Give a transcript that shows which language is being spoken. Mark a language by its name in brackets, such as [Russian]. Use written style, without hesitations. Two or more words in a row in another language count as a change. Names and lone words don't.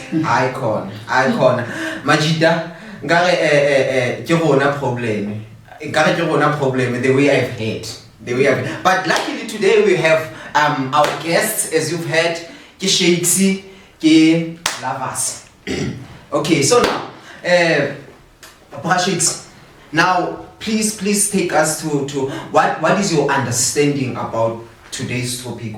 [English] icon, Majida, [Tswana] ngare ke rona [English] problem, the way I've heard, but luckily today we have our guests, as you've heard, [Tswana] ke Shakesy, ke Lavas. [English] Okay, so now, Shakes, now please take us to what is your understanding about today's topic?